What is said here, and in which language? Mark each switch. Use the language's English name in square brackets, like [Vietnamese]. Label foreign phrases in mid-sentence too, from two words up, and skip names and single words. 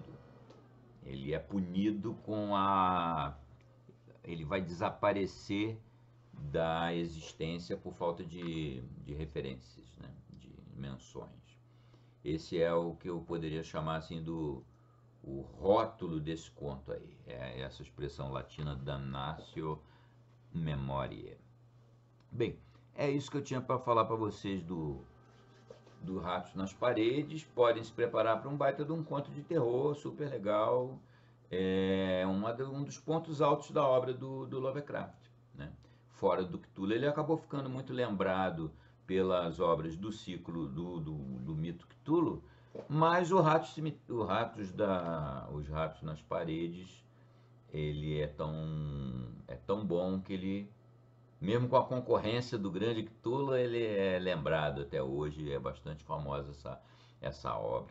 [Portuguese] Ele é punido ele vai desaparecer da existência por falta de referências, né? De menções. Esse é o que eu poderia chamar assim o rótulo desse conto aí. É essa expressão latina [Latin] damnatio memoriae. [Portuguese] Bem, é isso que eu tinha para falar para vocês do Ratos nas Paredes. Podem se preparar para um baita de um conto de terror super legal. É um dos pontos altos da obra do Lovecraft, né? Fora do Cthulhu, ele acabou ficando muito lembrado pelas obras do ciclo do mito Cthulhu, mas os Ratos nas Paredes, ele é tão bom que ele, mesmo com a concorrência do grande Cthulhu, ele é lembrado até hoje, é bastante famosa essa obra.